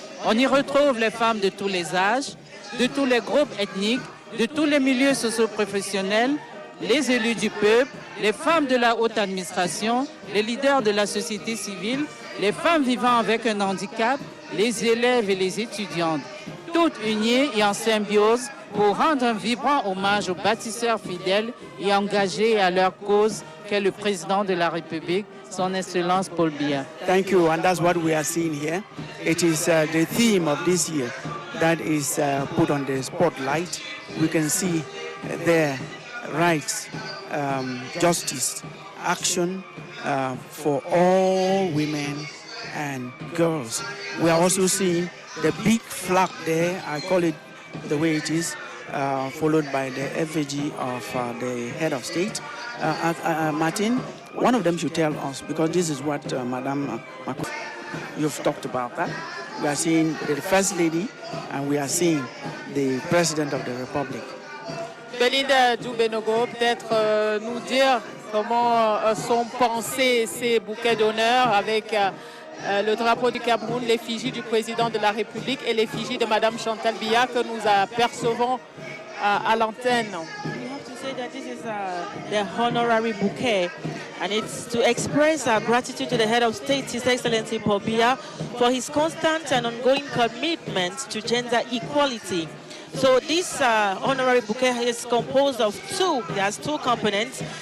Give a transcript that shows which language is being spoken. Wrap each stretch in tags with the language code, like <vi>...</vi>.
<fr>On y retrouve les femmes de tous les âges, de tous les groupes ethniques, de tous les milieux socio-professionnels, les élus du peuple, les femmes de la haute administration, les leaders de la société civile, les femmes vivant avec un handicap, les élèves et les étudiantes, toutes unies et en symbiose pour rendre un vibrant hommage aux bâtisseurs fidèles et engagés à leur cause qu'est le président de la République, Son Excellence Paul Biya.</fr> <en>Thank you, and that's what we are seeing here. It is the theme of this year that is put on the spotlight. We can see their rights, justice, action for all women and girls. We are also seeing the big flag there, I call it the way it is, followed by the effigy of the head of state. Martin, one of them should tell us, because this is what Madame Macron, you've talked about that. We are seeing the First Lady and we are seeing the President of the Republic.</en> <fr>Belinda Djoubenogo, peut-être nous dire comment sont pensés ces bouquets d'honneur avec le drapeau du Cameroun, l'effigie du président de la République et l'effigie de Madame Chantal Biya que nous apercevons à l'antenne.</fr> <en>We have to say that this is the honorary bouquet, and it's to express our gratitude to the head of state, His Excellency Paul Biya, for his constant and ongoing commitment to gender equality. So this honorary bouquet is composed of it has two components.</en>